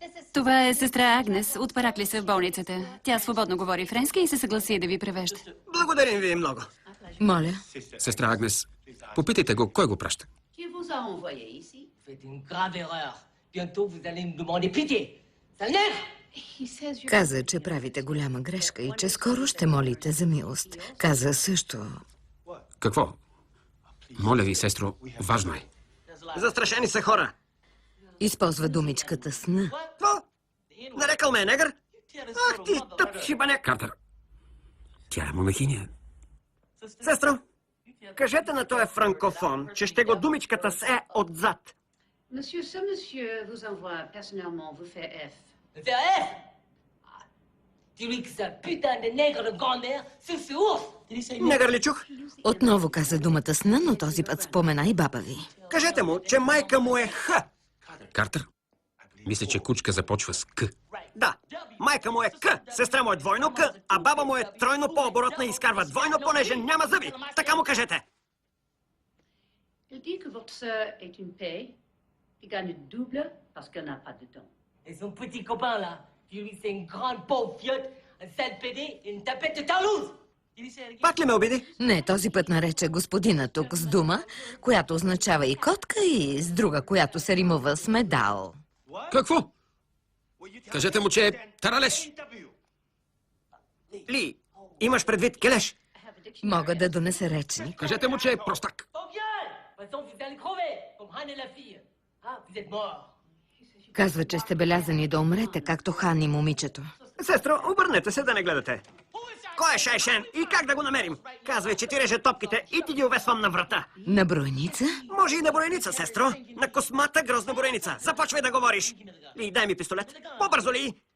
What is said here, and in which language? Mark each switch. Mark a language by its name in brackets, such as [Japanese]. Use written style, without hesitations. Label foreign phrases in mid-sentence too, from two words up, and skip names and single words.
[Bulgarian] Това е сестра Агнес от Параклиса в болницата. Тя свободно говори френски и се съгласи да ви превежда. Благодарим ви много. Моля. Сестра Агнес, попитайте го, кой го праща. [French] Qui vous a envoyé ici? Faites une grave erreur. Bientôt vous allez me demander pitié. Sale nègre! [Bulgarian] Каза, че правите голяма грешка и че скоро ще молите за милост. Каза също... Какво? Моля ви, сестро, важно е. Застрашени са хора. Използва думичката сна. Какво? Нарекал ме е негър? Ах ти, тъп шибаняк. Картер, тя е монахиня. Сестро, кажете на този франкофон, че ще го думичката с е отзад. [French] Monsieur, ce monsieur vous envoie personnellement vous faire F. Me faire F! Dis-lui que sa putain de nègre de grand-mère, c'est ouf! [Bulgarian] Негър ли чух? Отново каза думата сна, но този път спомена и баба ви. Кажете му, че майка му е Х. Картер, мисля, че кучка започва с К. Да, майка му е К, сестра му е двойно К, а баба му е тройно по-оборотна и изкарва двойно, понеже няма зъби. Така му кажете. [French] Il dit que votre sœur est une paix qui gagne double parce qu'elle n'a pas de dents. Et son petit copain là, dis-lui c'est une grande pauvre fiotte, un sale pédé et une tapette de Toulouse! [Bulgarian] Пак ли ме обиди? Не, този път нарече господина тук с дума, която означава и котка, и с друга, която се римува с медал. Какво? Кажете му, че е таралеж. Ли, имаш предвид келеш? Мога да донеса речник. Кажете му, че е простак. [French] Ton gueule! De toute façon, vous allez crever, comme Han et la fille. Ah, vous êtes morts. [Bulgarian] Казва, че сте белязани да умрете, както Хан и момичето. Сестро, обърнете се да не гледате. Кой е Шайшен и как да го намерим? Казвай, че ти реже топките и ти ги увесвам на врата. На бройница? Може и на бройница, сестро. На космата грозна бройница. Започвай да говориш. Ли, дай ми пистолет. По-бързо ли?